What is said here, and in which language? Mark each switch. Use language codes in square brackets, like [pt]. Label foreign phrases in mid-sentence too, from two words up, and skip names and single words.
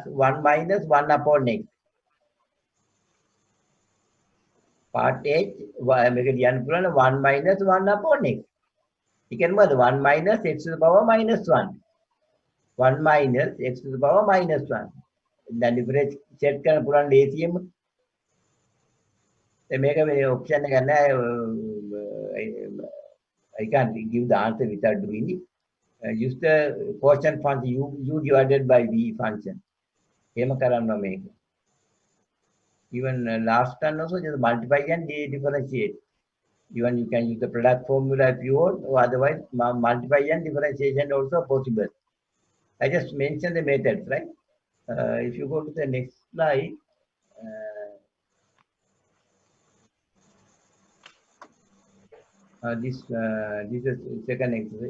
[en] 1 minus 1 upon x. Part H, 1 minus 1 upon x. You can move 1 minus x to the power minus 1. 1 minus x to the power minus 1. Then differentiate [si] කරන පුළුවන් ලේසියෙම මේක මේ option එක ගන්න [en] I can't give the answer without doing it. Use the quotient function u divided by v function. [si] එහෙම කරන්න මේක. [en] Even last time also just multiply and differentiate. Even you can use the product formula if you want, or otherwise multiply and differentiation also possible. I just mentioned the methods, right? If you go to the next slide, this is second exercise.